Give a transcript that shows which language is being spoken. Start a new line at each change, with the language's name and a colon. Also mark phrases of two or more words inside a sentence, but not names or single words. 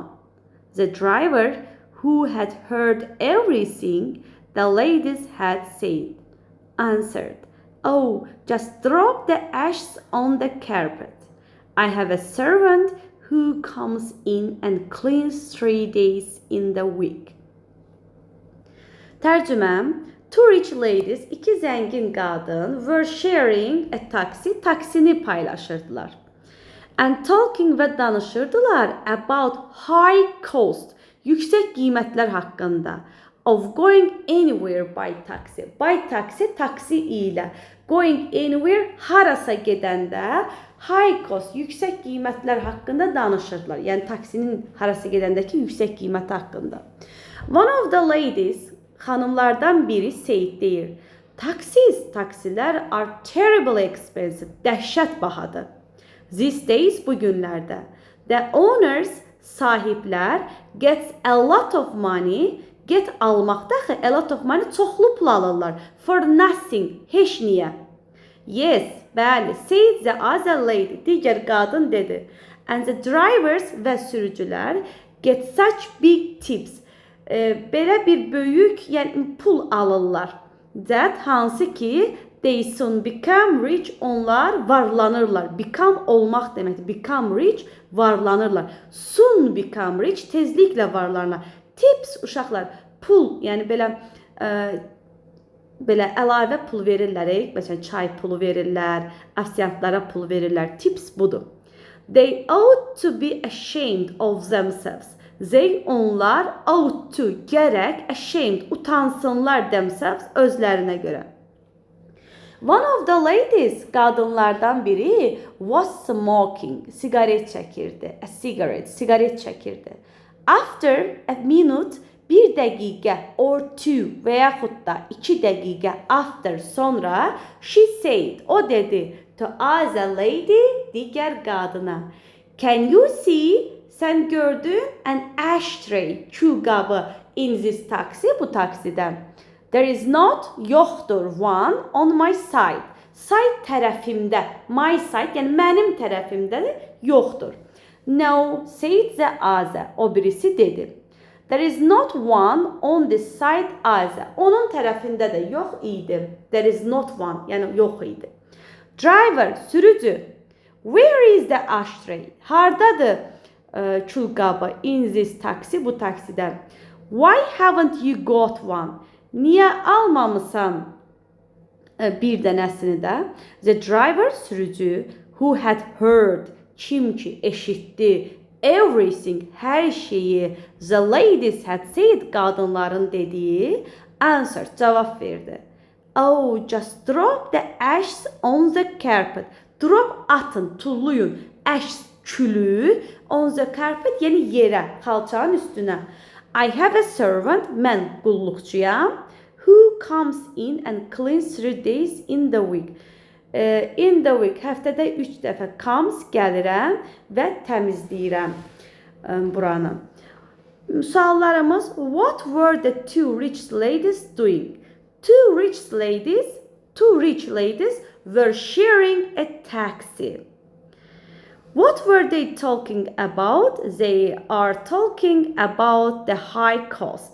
English: The driver, who had heard everything the ladies had said, answered, oh, just drop the ashes on the carpet. I have a servant who comes in and cleans 3 days in the week. Tərcüməm, two rich ladies,
Azerbaijani: iki zəngin qadın,
English: were sharing a taxi,
Azerbaijani: taksini paylaşırdılar.
English: And talking
Azerbaijani: və danışırdılar
English: about high cost,
Azerbaijani: yüksək qiymətlər haqqında.
English: Of going anywhere by taxi. By taxi,
Azerbaijani: taksi ilə.
English: Going anywhere,
Azerbaijani: harasa gedəndə,
English: high cost,
Azerbaijani: yüksək qiymətlər haqqında danışırdılar. Yəni taksinin harasa gedəndəki yüksək qiyməti haqqında.
English: One of the ladies,
Azerbaijani: xanımlardan biri Seyid deyir, taksilər
English: are terribly expensive,
Azerbaijani: dəhşət bahadır.
English: These days,
Azerbaijani: bu günlərdə.
English: The owners, sahiblər, gets a lot of money.
Azerbaijani: Get almaqda axı,
English: a lot of money,
Azerbaijani: çoxlu pul alırlar.
English: For nothing,
Azerbaijani: heç niyə. Yes, bəli,
English: said the other lady,
Azerbaijani: digər qadın dedi.
English: And the drivers
Azerbaijani: və sürücülər
English: get such big tips.
Azerbaijani: Belə bir böyük, yəni pul alırlar. That hansı ki,
English: they soon become rich,
Azerbaijani: onlar varlanırlar. Become olmaq deməkdir.
English: Become rich,
Azerbaijani: varlanırlar.
English: Soon become rich,
Azerbaijani: tezliklə varlanırlar. Tips, uşaqlar, pul, yəni belə əlavə pul verirlər. Məsələn, çay pulu verirlər, afisantlara pul verirlər. Tips budur.
English: They ought to be ashamed of themselves. They,
Azerbaijani: onlar,
English: ought to,
Azerbaijani: gərək, ashamed, utansınlar themselves, özlərinə görə.
English: One of the ladies,
Azerbaijani: qadınlardan biri,
English: was smoking,
Azerbaijani: sigaret çəkirdi.
English: A cigarette,
Azerbaijani: sigaret çəkirdi.
English: After a minute,
Azerbaijani: bir dəqiqə
English: or two
Azerbaijani: və yaxud da 2 dəqiqə after sonra,
English: she said,
Azerbaijani: o dedi,
English: to other lady,
Azerbaijani: digər qadına.
English: Can you see,
Azerbaijani: sən gördün,
English: an ashtray,
Azerbaijani: külqabı
English: in this taxi,
Azerbaijani: bu taksidən.
English: There is not, yoxdur, one on my side.
Azerbaijani: Side tərəfimdə,
English: my side,
Azerbaijani: yəni mənim tərəfimdə də yoxdur.
English: No, said the other,
Azerbaijani: o birisi dedi.
English: There is not one on this side either.
Azerbaijani: Onun tərəfində də yox idi.
English: There is not one,
Azerbaijani: yəni yox idi. Driver, sürücü.
English: Where is the ashtray?
Azerbaijani: Hardadır külqabı
English: in this taxi,
Azerbaijani: bu taksidən.
English: Why haven't you got one?
Azerbaijani: Niyə almamısan bir dənəsini də?
English: The driver, sürücü, who had heard,
Azerbaijani: kim ki eşitdi, everything, hər şeyi,
English: the ladies had said,
Azerbaijani: qadınların dediyi, answered, cavab verdi.
English: Oh, just drop the ashes on the carpet. Drop,
Azerbaijani: atın, tulluyun,
English: ashes, külü, on the carpet,
Azerbaijani: yəni yerə, xalçanın üstünə.
English: I have a servant,
Azerbaijani: mən qulluqçuyam,
English: who comes in and cleans 3 days in the week. In the week,
Azerbaijani: həftədə 3 dəfə comes, gəlirəm və təmizləyirəm buranı. Suallarımız,
English: what were the two rich ladies doing? Two rich ladies were sharing a taxi. What were they talking about? They are talking about the high cost.